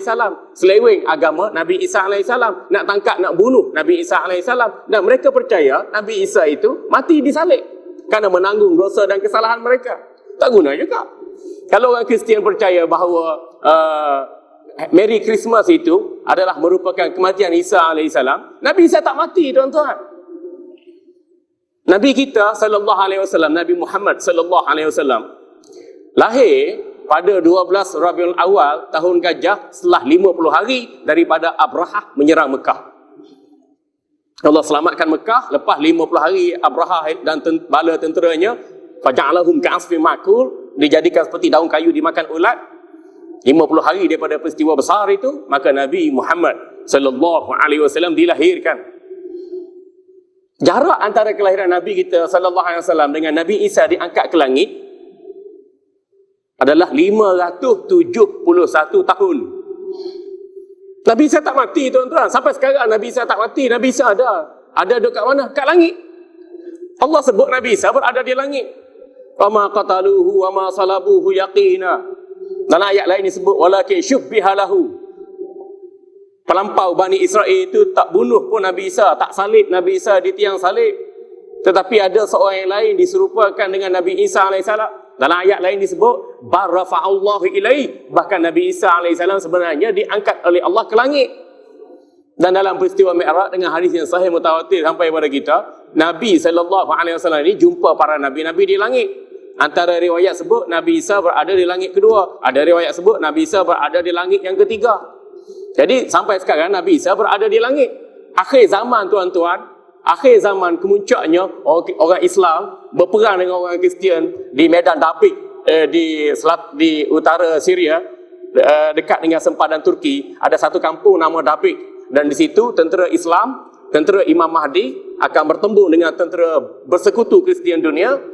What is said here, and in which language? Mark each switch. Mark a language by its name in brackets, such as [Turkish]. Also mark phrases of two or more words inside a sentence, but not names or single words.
[Malay] Seleweng agama Nabi Isa AS, nak tangkap, nak bunuh Nabi Isa AS, dan mereka percaya Nabi Isa itu mati disalib kerana menanggung dosa dan kesalahan mereka. Tak guna juga. Kalau orang Kristian percaya bahawa [English] Merry Christmas [Malay] itu adalah merupakan kematian Isa AS, Nabi Isa tak mati tuan-tuan. Nabi kita [Arabic] صلى الله عليه وسلم, [Malay] Nabi Muhammad [Arabic] صلى الله عليه وسلم, [Malay] lahir pada 12 Rabiul Awal tahun Gajah setelah 50 hari daripada Abrahah menyerang Mekah. Allah selamatkan Mekah lepas 50 hari Abrahah dan bala tenteranya, [Arabic] فجعلهم كعصف مأكول, [Malay] dijadikan seperti daun kayu dimakan ulat. 50 hari daripada peristiwa besar itu, maka Nabi Muhammad [Arabic] صلى الله عليه وسلم [Malay] dilahirkan. Jarak antara kelahiran Nabi kita [Arabic] صلى الله عليه وسلم [Malay] dengan Nabi Isa diangkat ke langit adalah 571 tahun. Nabi Isa tak mati, tuan-tuan. Sampai sekarang Nabi Isa tak mati. Nabi Isa ada. Ada dekat mana? Kat langit. Allah sebut Nabi Isa berada di langit. [Arabic] وما قتلوه وما صلبوه يقينا. [Malay] Dalam ayat lain disebut [Arabic] ولكن شبه له. [Malay] Pelampau Bani Israel itu tak bunuh pun Nabi Isa, tak salib Nabi Isa di tiang salib. Tetapi ada seorang yang lain diserupakan dengan Nabi Isa alaihissalam. Dalam ayat lain disebut [Arabic] بل رفعه الله إليه. [Malay] Bahkan Nabi Isa alaihissalam sebenarnya diangkat oleh Allah ke langit. Dan dalam peristiwa Mi'raj dengan hadis yang sahih mutawatir sampai kepada kita, Nabi SAW ini jumpa para nabi-nabi di langit. Antara riwayat sebut Nabi Isa berada di langit kedua. Ada riwayat sebut Nabi Isa berada di langit yang ketiga. Jadi sampai sekarang Nabi Isa berada di langit. Akhir zaman, tuan-tuan, akhir zaman kemuncaknya orang Islam berperang dengan orang Kristian di Medan Dabik di utara Syria, dekat dengan sempadan Turki. Ada satu kampung nama Dabik, dan di situ tentera Islam, tentera Imam Mahdi akan bertemu dengan tentera bersekutu Kristian dunia.